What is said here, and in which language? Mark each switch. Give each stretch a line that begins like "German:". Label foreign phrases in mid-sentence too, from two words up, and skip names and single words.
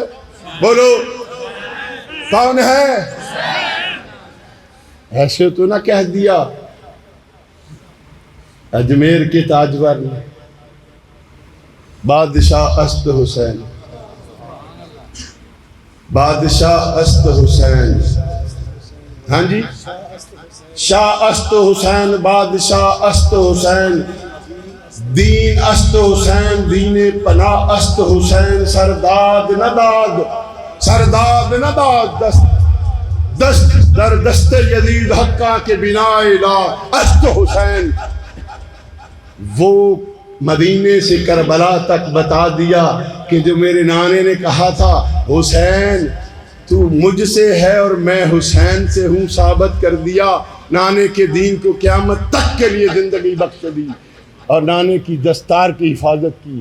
Urdu: بولو کون ہے؟ ایسے تو نہ کہہ دیا اجمیر کے تاجور نے
Persian: بادشاہ است حسین، بادشاہ است حسین،
Urdu: ہاں جی
Persian: شاہ است حسین، بادشاہ است حسین، دین است حسین، دین پناہ است حسین، سرداد نداد، سرداد نداد، دست در دست یزید حقہ کے بنا لا است حسین۔
Urdu: وہ مدینے سے کربلا تک بتا دیا کہ جو میرے نانے نے کہا تھا حسین تو مجھ سے ہے اور میں حسین سے ہوں، ثابت کر دیا، نانے کے دین کو قیامت تک کے لیے زندگی بخش دی اور نانے کی دستار کی حفاظت کی۔